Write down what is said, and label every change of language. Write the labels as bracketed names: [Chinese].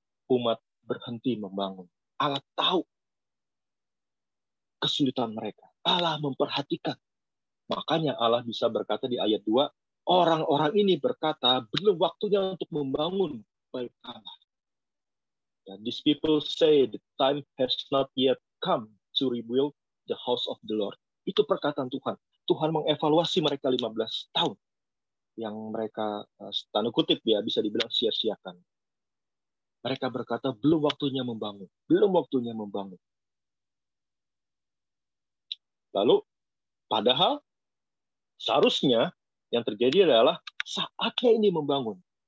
[Indonesian] Umat berhenti membangun. Allah tahu kesulitan mereka. Allah memperhatikan. Makanya Allah bisa berkata di ayat 2, orang-orang ini berkata, belum waktunya untuk membangun bait Allah. [English] And these people say the time has not yet come to rebuild the house of the Lord. [Indonesian] Itu perkataan Tuhan. Tuhan mengevaluasi mereka 15 tahun yang mereka tanda kutip ya bisa dibilang sia-siakan. Mereka berkata belum waktunya membangun, belum waktunya membangun. Lalu padahal seharusnya yang terjadi adalah saatnya ini membangun.